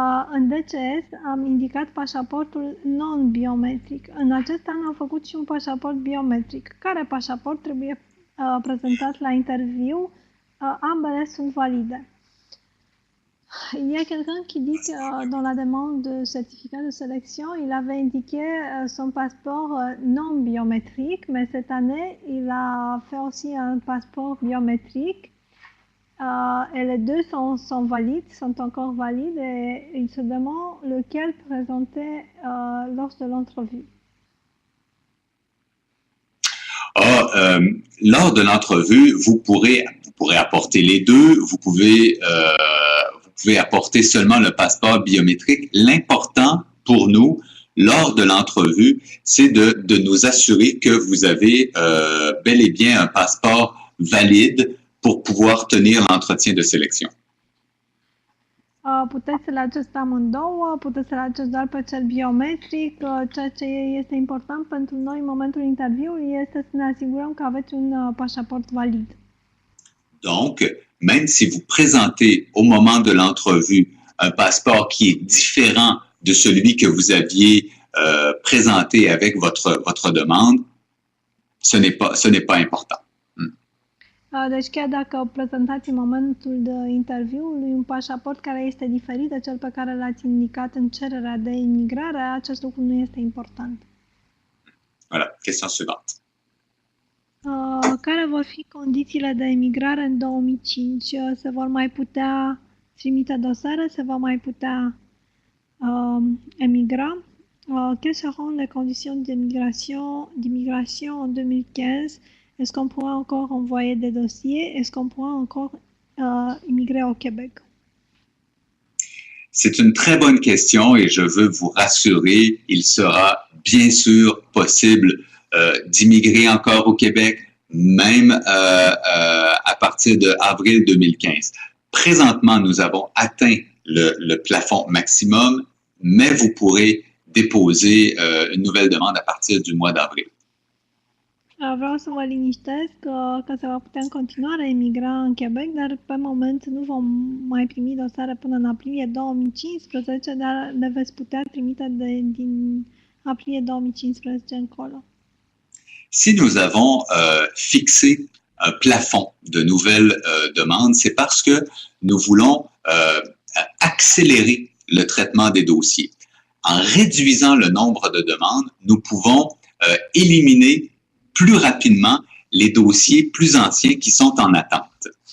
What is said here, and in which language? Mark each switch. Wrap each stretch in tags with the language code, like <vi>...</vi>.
<ro>În DCS am indicat pașaportul non-biometric. În acest an am făcut și un pașaport biometric. Care pașaport trebuie présentat la interview? Ambele sunt valide.</ro> <fr>Il y a quelqu'un qui dit que dans la demande de certificat de sélection, il avait indiqué son passeport non biométrique, mais cette année, il a fait aussi un passeport biométrique. Et les deux sont valides, sont encore valides, et il se demande lequel présenter lors de l'entrevue. Lors de l'entrevue, vous pourrez apporter les deux. Vous pouvez apporter seulement le passeport biométrique. L'important pour nous, lors de l'entrevue, c'est de nous assurer que vous avez bel et bien un passeport valide pour pouvoir tenir l'entretien de sélection.</fr> <ro>Puteți să le aduceți amândouă, puteți să le aduceți doar pe cel biometric. Ceea ce este important pentru noi în momentul interviului este să ne asigurăm că aveți un pașaport valid.</ro> <fr>Donc, même si vous présentez au moment de l'entrevue un passeport qui est différent de celui que vous aviez présenté avec votre demande, ce n'est pas important.</fr> <ro>Deci chiar dacă prezentați în momentul de interviului un pașaport care este diferit de cel pe care l-ați indicat în cererea de imigrare, acest lucru nu este important.</ro> <fr>Voilà, question suivante.</fr> <ro>Care vor fi condițiile de emigrare în 2005? Se vor mai putea trimite dosare? Se va mai putea emigra?</ro> <fr>Quelles seront les conditions d'immigration en 2015? Est-ce qu'on pourra encore envoyer des dossiers? Est-ce qu'on pourra encore immigrer au Québec? C'est une très bonne question et je veux vous rassurer, il sera bien sûr possible d'immigrer encore au Québec, même à partir de avril 2015. Présentement, nous avons atteint le plafond maximum, mais vous pourrez déposer une nouvelle demande à partir du mois d'avril.</fr> <ro>Vreau să vă liniștesc că se va putea în continuare emigra în Quebec, dar pe moment nu vom mai primi dosare până în aprilie 2015, dar le veți putea trimite din aprilie 2015 încolo.</ro> <fr>Si nous avons fixé un plafond de nouvelles demandes, c'est parce que nous voulons accélérer le traitement des dossiers. En réduisant le nombre de demandes, nous pouvons éliminer plus rapidement les dossiers plus anciens qui sont en attente.</fr>